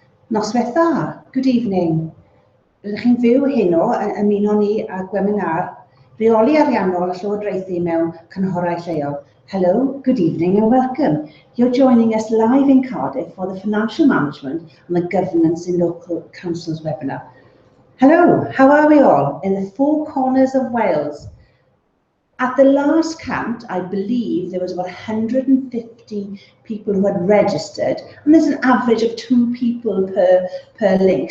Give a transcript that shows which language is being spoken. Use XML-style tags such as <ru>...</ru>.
<cy>Noswaith dda,</cy> <en>good evening.</en> <cy>Rydych chi'n fyw heno yn ymuno ni ag webinar Rheoli ariannol a llywodraethu mewn cynghorau lleol.</cy> <en>Hello, good evening and welcome. You're joining us live in Cardiff for the Financial Management and the Governance in Local Councils webinar. Hello, how are we all in the four corners of Wales? At the last count, I believe there was about 150 people who had registered, and there's an average of 2 people per link.</en>